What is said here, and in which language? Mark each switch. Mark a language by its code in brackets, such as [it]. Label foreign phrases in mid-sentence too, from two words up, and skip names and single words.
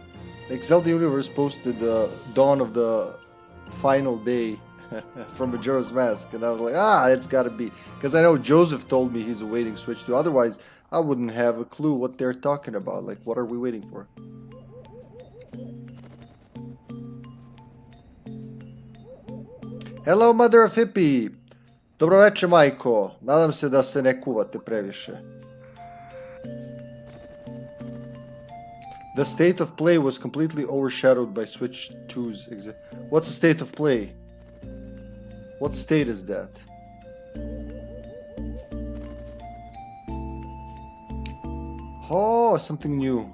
[en] Like Zelda Universe posted the dawn of the final day from Majora's Mask, and I was like, it's gotta be, because I know Joseph told me he's awaiting Switch 2. Otherwise, I wouldn't have a clue what they're talking about. Like, what are we waiting for? Hello, mother of Hippie. [sr] Dobro večer, majko. Nadam se da se ne kuvate previše. [en] The state of play was completely overshadowed by Switch 2's What's the state of play? What state is that? Oh, something new.